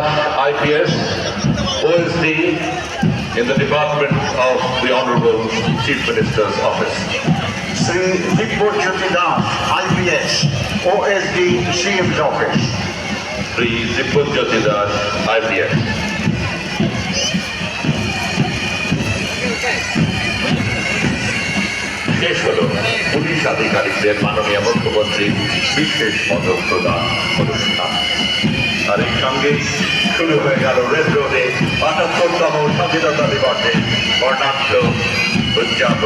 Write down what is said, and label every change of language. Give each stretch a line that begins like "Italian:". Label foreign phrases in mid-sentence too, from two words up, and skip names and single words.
English: IPS, OSD in the Department of the Honorable Chief Minister's Office. Sri Dibbojyoti Das, IPS, OSD, CM's Office. Sri Dibbojyoti Das, IPS.
Bangla: শেষ হল পুলিশ আধিকারিকদের মাননীয় মুখ্যমন্ত্রীর বিশেষ পদক প্রদান অনুষ্ঠান। আর এর সঙ্গে শুরু হয়ে গেল রেড রোডে ৭৫তম স্বাধীনতা দিবসে বর্ণাঢ্য উদযাপন।